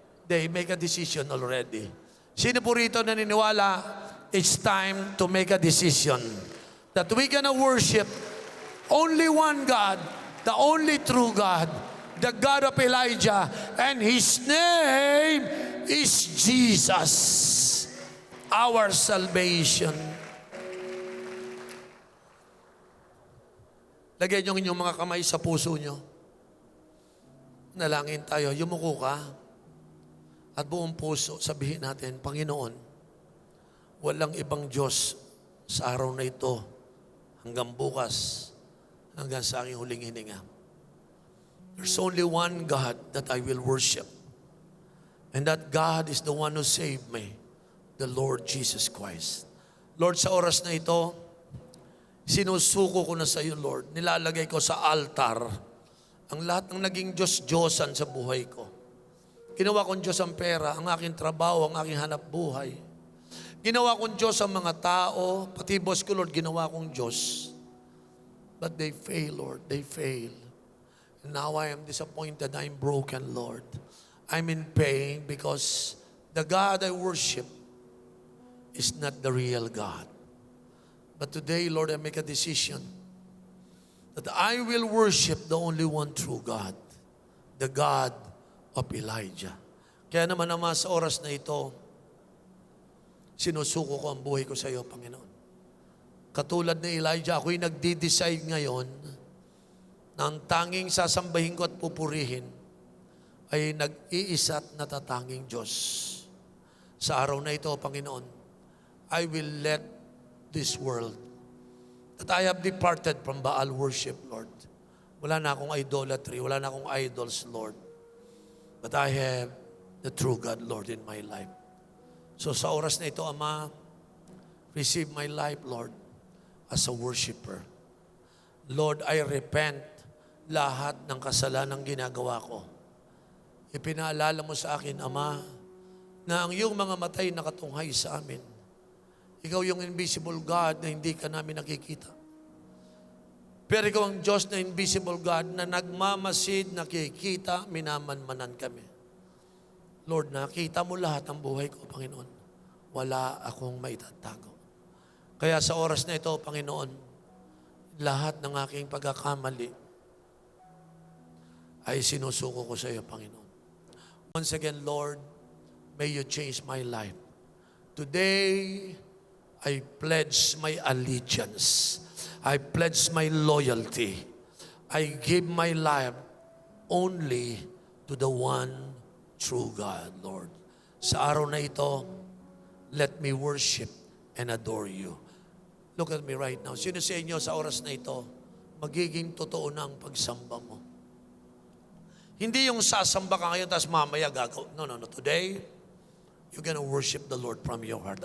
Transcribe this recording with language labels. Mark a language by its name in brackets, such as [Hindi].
[English] They make a decision already. [Filipino] Sino po rito naniniwala, [English] it's time to make a decision that we're gonna worship only one God, the only true God, the God of Elijah, and His name is Jesus, our salvation. [Filipino] Lagay niyo inyong mga kamay sa puso niyo. Nalangin tayo. Yumuko ka. At buong puso, sabihin natin, Panginoon, walang ibang Diyos sa araw na ito hanggang bukas, hanggang sa aking huling hininga. [English] There's only one God that I will worship. And that God is the one who saved me, the Lord Jesus Christ. [Filipino] Lord, sa oras na ito, sinusuko ko na sa iyo, Lord. Nilalagay ko sa altar ang lahat ng naging Diyos-Diyosan sa buhay ko. Ginawa kong Diyos ang pera, ang aking trabaho, ang aking hanap buhay. Ginawa kong Diyos ang mga tao, pati boss ko, Lord, ginawa kong Diyos. [English] But they fail, Lord. They fail. And now I am disappointed. I'm broken, Lord. I'm in pain because the God I worship is not the real God. But today, Lord, I make a decision that I will worship the only one true God, the God of Elijah. [Filipino] Kaya naman sa oras na ito, sinusuko ko ang buhay ko sa iyo, Panginoon. Katulad ni Elijah, ako'y nagdi-decide ngayon na ang tanging sasambahin ko at pupurihin ay nag-iisa at natatanging Diyos. Sa araw na ito, Panginoon, [English] I will let this world that I have departed from Baal worship, Lord. [Filipino] Wala na akong idolatry, wala na akong idols, [English] Lord. But I have the true God, Lord, in my life. So [Filipino] sa oras na ito, Ama, [English] receive my life, Lord, as a worshiper. [Filipino] Lord, [English] I repent [Filipino] lahat ng kasalanan ginagawa ko. Ipinaalala mo sa akin, Ama, na ang iyong mga matay nakatunghay sa amin. Ikaw yung invisible God na hindi ka namin nakikita. Pero ikaw ang Diyos na invisible God na nagmamasid, nakikita, minamanmanan kami. Lord, nakita mo lahat ng buhay ko, Panginoon. Wala akong maitatago. Kaya sa oras na ito, Panginoon, lahat ng aking pagkakamali ay sinusuko ko sa iyo, Panginoon. [English] Once again, Lord, may you change my life. Today, I pledge my allegiance. I pledge my loyalty. I give my life only to the one true God, Lord. [Filipino] Sa araw na ito, [English] let me worship and adore you. Look at me right now. [Filipino] Sino sa inyo sa oras na ito, magiging totoo na ang pagsamba mo? Hindi yung sasamba ka ngayon, tapos mamaya gagaw. No. [English] Today, you're gonna worship the Lord from your heart.